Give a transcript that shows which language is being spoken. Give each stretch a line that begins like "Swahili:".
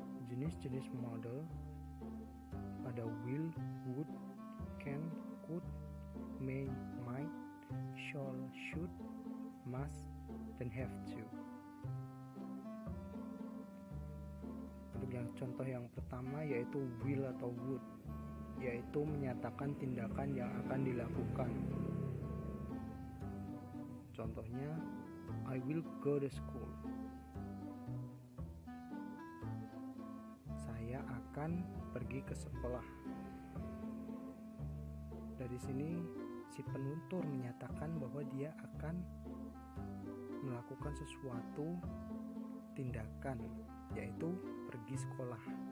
Indonesian: jenis-jenis model. Ada will, would, can, could, may, might, shall, should, must, dan have to. Untuk yang contoh yang pertama yaitu will atau would, yaitu menyatakan tindakan yang akan dilakukan. Contohnya,
English: I will go to school.
Indonesian: Saya akan pergi ke sekolah. Dari sini si penutur menyatakan bahwa dia akan melakukan sesuatu tindakan, yaitu pergi sekolah.